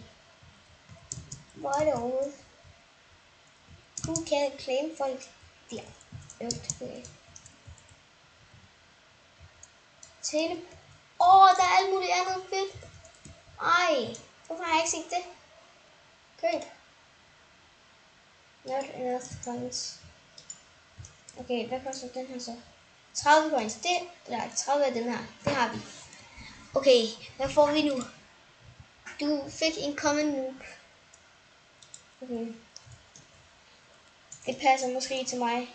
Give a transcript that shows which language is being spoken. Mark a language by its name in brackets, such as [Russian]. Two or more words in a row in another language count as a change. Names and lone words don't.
[Danish] Hvor er det overhovedet? Du kan claim folk der. Okay. Tele. Der er alt muligt andet fedt. Ej, hvorfor har jeg ikke set det? Køb. [English] Not enough points. [Danish] Okay, hvad koster den her så? 30 points. Det, eller 30 af den her. Det har vi. Okay, hvad får vi nu? Du fik en [English] common noob. [Danish] Okay. Det passer måske til mig.